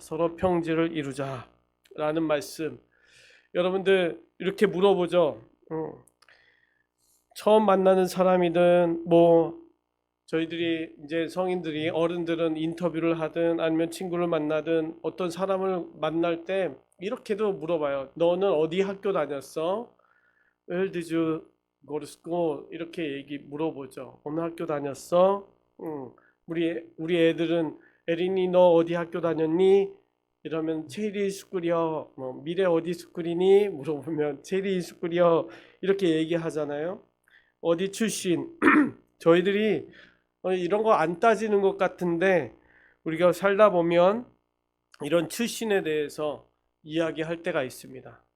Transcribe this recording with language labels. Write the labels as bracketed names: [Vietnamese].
[Korean] 서로 평지를 이루자라는 말씀. 여러분들 이렇게 물어보죠. 처음 만나는 사람이든 저희들이 이제 성인들이, 어른들은 인터뷰를 하든 아니면 친구를 만나든 어떤 사람을 만날 때 이렇게도 물어봐요. 너는 어디 학교 다녔어? [English] Where did you go to school? [Korean] 이렇게 물어보죠. 어느 학교 다녔어? 우리 애들은 에린이 너 어디 학교 다녔니? 이러면 체리 스쿨이요. 미래 어디 스쿨이니? 물어보면 체리 스쿨이요. 이렇게 얘기하잖아요. 어디 출신? 저희들이 이런 거 안 따지는 것 같은데 우리가 살다 보면 이런 출신에 대해서 이야기할 때가 있습니다.